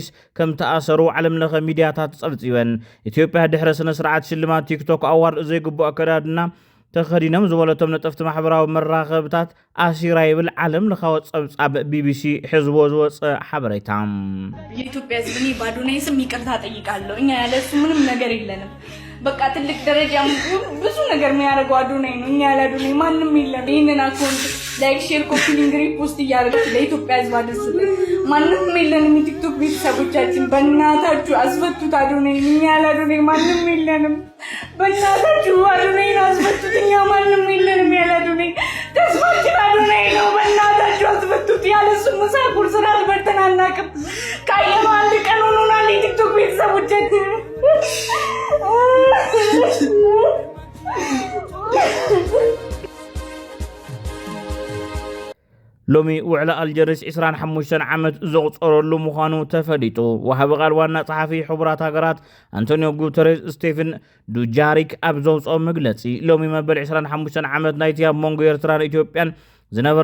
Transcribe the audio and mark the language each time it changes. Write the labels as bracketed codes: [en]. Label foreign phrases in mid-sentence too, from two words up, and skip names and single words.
[ti] ከም ተኣሰሩ ዓለም ለኸ ሚድያታት ጸብጺበን ኢትዮጵያ ድሕረ ስነ ስርዓት ሽልማት ቲክቶክ አዋርድ ዘይግቡእ አከዳድና ተኸዲኖም ዝበለቶም ነጠፍቲ ማሕበራዊ መራኸብታት አሲራ ይብል ዓለም ለኻዊ ጸብጻብ ቢቢሲ ሕዝቦ ዝወፀ ሓበሬታ [am] የኢትዮጵያ ህዝብ እኔ ባዶናይ ስም ይቅርታ ጠይቃለሁ። እኛ ያለሱ ምንም ነገር የለንም። በቃ ትልቅ ደረጃ ብዙ ነገር የሚያደርገው አዶናይ ነው። እኛ ያለ አዶናይ ማንም የለም። ይህንን አካውንት ላይክ፣ ሼር፣ [en] copy link፣ [am] ሪፖስት እያደረጋችሁ ለኢትዮጵያ ህዝብ አድርሱልን። ማንም የለንም። የቲክቶክ ቤተሰቦቻችን በእናታችሁ አስፈቱት አዶናይ። እኛ ያለ አዶናይ ማንም የለንም። በእናታችሁ አዶናይን አስፈቱት። እኛ ማንም የለንም ያለ አዶናይ። ተስፋችን አዶናይ ነው። በእናታችሁ አስፈቱት። ያለ እሱ ምሳ ቁርስ አልበልተን አናውቅም። ካየነው አንድ ቀን ሆኖናል። የቲክቶክ ቤተሰቦቻችን [ti] ሎሚ ውዕለ አልጀርስ 25 ዓመት ዘቁፀረሉ ምዃኑ ተፈሊጡ ወሃቢ ቃል ዋና ጸሓፊ ሕቡራት ሃገራት አንቶኒዮ ጉተሬስ ስቴፈን ዱጃሪክ ኣብ ዘውፅኦ መግለጺ ሎሚ መበል 25 ዓመት ናይቲ ኣብ መንጎ ኤርትራን ኢትዮጵያን ዝነበረ